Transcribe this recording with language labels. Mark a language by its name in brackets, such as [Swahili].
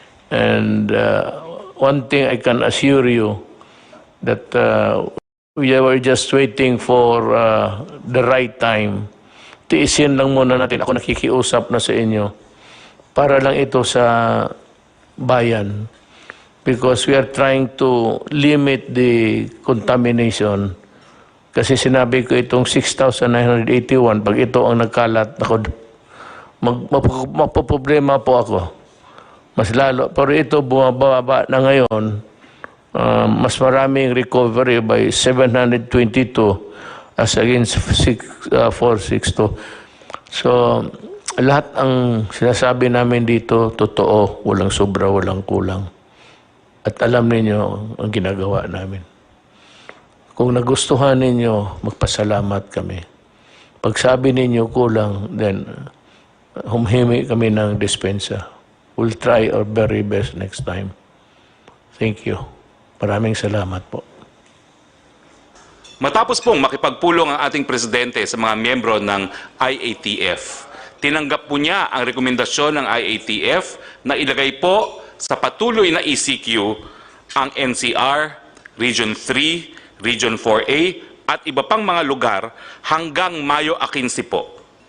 [English] And one thing I can assure you, that we were just waiting for the right time. [Filipino] Tiisin lang muna natin. Ako nakikiusap na sa inyo para lang ito sa bayan. [English] Because we are trying to limit the contamination. [Filipino] Kasi sinabi ko itong 6,981, pag ito ang nagkalat, ako, magpaproblema po ako. Mas lalo. Pero ito bumababa na ngayon, mas maraming recovery by 722 as against 462. So, lahat ang sinasabi namin dito, totoo, walang sobra, walang kulang. At alam ninyo ang ginagawa namin. Kung nagustuhan ninyo, magpasalamat kami. Pag sabi ninyo kulang, then humhimi kami ng dispensa. [English] We'll try our very best next time. Thank you. [Filipino] Maraming salamat po. Matapos pong makipagpulong ang ating presidente sa mga miyembro ng IATF, tinanggap po niya ang rekomendasyon ng IATF na ilagay po sa patuloy na ECQ ang NCR, Region 3, Region 4A at iba pang mga lugar hanggang Mayo 15 po.